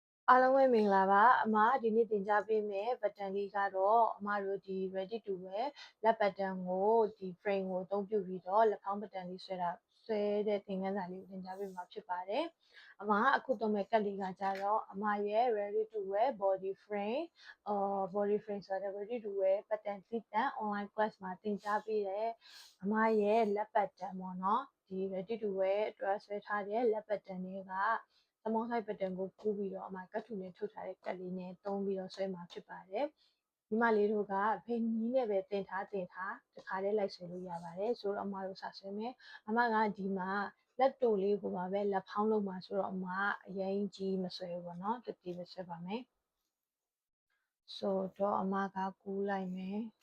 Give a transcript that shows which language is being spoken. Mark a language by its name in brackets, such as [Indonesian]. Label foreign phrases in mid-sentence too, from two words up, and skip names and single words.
[Burmese] အားလုံးပဲမင်္ဂလာပါအမဒီနေ့သင်ကြားပေးမယ်ဘတ်တန်လေးကတော့အမတို့ဒီ [English] ready to wear [Burmese] လက်ဘတ်တန်ကိုဒီ frame ကိုအသုံးပြုပြီးတော့လက်ဖောင်းဘတ်တန်လေးဆွဲတဲ့သင်ခန်းစာလေးကိုသင်ကြားပေးမှာ ဖြစ်ပါတယ်အမအခုသုံးမဲ့ကတ်လေးကကြတော့အမရဲ့ [English] ready to wear body frame body frame [Burmese] ဆိုတဲ့ [English] ready to wear [Burmese] ဘတ်တန်သီးတန့် [English] online class [Burmese] မှာသင်ကြား ပေးတယ်အမရဲ့လက်ဘတ်တန်ပေါ့နော်ဒီ [English] ready to wear [Burmese] အတွက်ဆွဲထားတဲ့လက်ဘတ်တန်လေးကသမုံဆိုင်ဘတ်တန်ကိုကူးပြီးတော့အမကတ်ထူနဲ့ထုတ်ထားတဲ့ကတ်လေးနဲ့သုံးပြီးတော့ဆွဲမှာဖြစ်ပါတယ်ဒီမလေးတို့ကဖိနီးနဲ့ပဲတင်ထားတခါတည်းလိုက်ဆွဲလို့ရပါတယ်ဆိုတော့အမတို့စဆွဲမယ်အမကဒီမှာလက်တိုလေးကိုပါပဲလက်ဖောင်းလုံးမှာဆိုတော့အမအရင်ကြီးမဆွဲဘူးပေါ့နော်တတိပဲဆွဲပါမယ်ဆိုတော့အမကကူးလိုက်မယ်